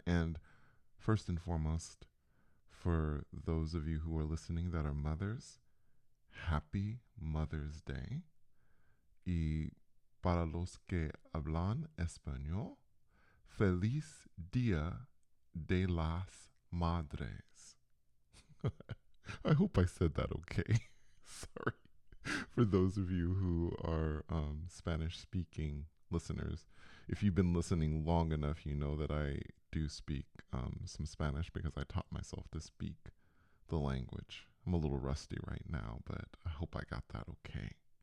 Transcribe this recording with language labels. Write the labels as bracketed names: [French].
[English] And first and foremost, for those of you who are listening that are mothers, happy Mother's Day. [Spanish] Y para los que hablan español, feliz Día de las Madres. [English] I hope I said that okay. Sorry. For those of you who are Spanish speaking listeners, if you've been listening long enough, you know that I do speak some Spanish because I taught myself to speak the language. I'm a little rusty right now, but I hope I got that okay.